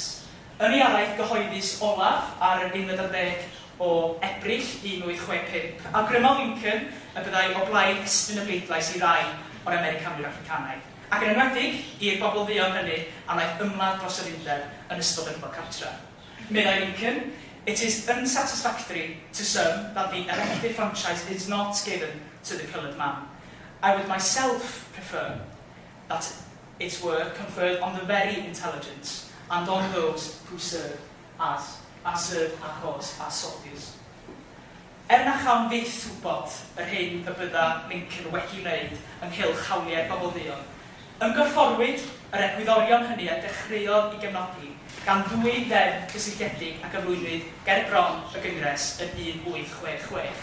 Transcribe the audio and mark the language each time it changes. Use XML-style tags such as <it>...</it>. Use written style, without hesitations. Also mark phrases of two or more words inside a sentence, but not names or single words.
<cy>Yn ei araith gyhoeddus olaf ar yr 11 o Ebrill 1865, awgrymodd Lincoln y byddai o blaid estyn y bleidlais i rai o'r Americanwyr Africanaidd, ac yn enwedig i'r bobl ddion hynny a wnaeth ymladd dros yr undeb yn ystod y rhyfel cartra.</cy> <en>Meddai Lincoln, it is unsatisfactory to some that the elective franchise is not given to the coloured man. I would myself prefer that its were conferred on the very intelligent and on those who serve as our cause as soldiers.</en> <cy>Na chawn fyth wybod yr hyn y bydda Lincoln wedi wneud ynghylch hawliau'r bobl ddion, ymgorfforwyd yr egwyddorion hynny a dechreuodd i gefnogi gan ddwy ddeddf cysylltiedig a gyflwynwyd ger bron y Gyngres yn 1866.</cy>